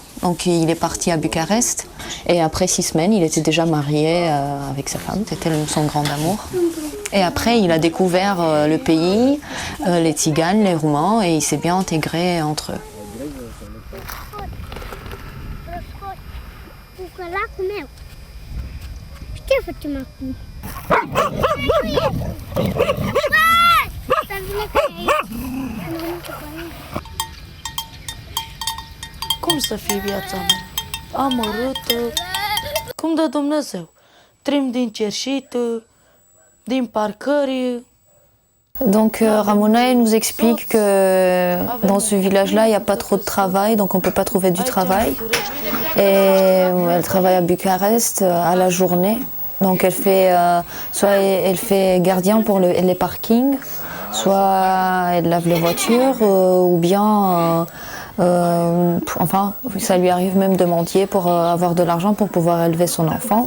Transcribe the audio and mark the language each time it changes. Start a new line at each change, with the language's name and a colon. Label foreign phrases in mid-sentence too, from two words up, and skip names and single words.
French: Donc il est parti à Bucarest et après 6 semaines, il était déjà marié avec sa femme, c'était son grand amour. Et après, il a découvert le pays, les Tziganes, les Roumains et il s'est bien intégré entre eux.
Romanian: Ce facem acum? Cum să fie viața mea? Amărâtă. Cum dă Dumnezeu? Trim din cerșită, din parcări.
French: Donc Ramona elle nous explique que dans ce village-là, il n'y a pas trop de travail, donc on ne peut pas trouver du travail. Et elle travaille à Bucarest à la journée. Donc elle fait, soit elle fait gardien pour les parkings, soit elle lave les voitures, ou bien, enfin, ça lui arrive même de mendier pour avoir de l'argent pour pouvoir élever son enfant.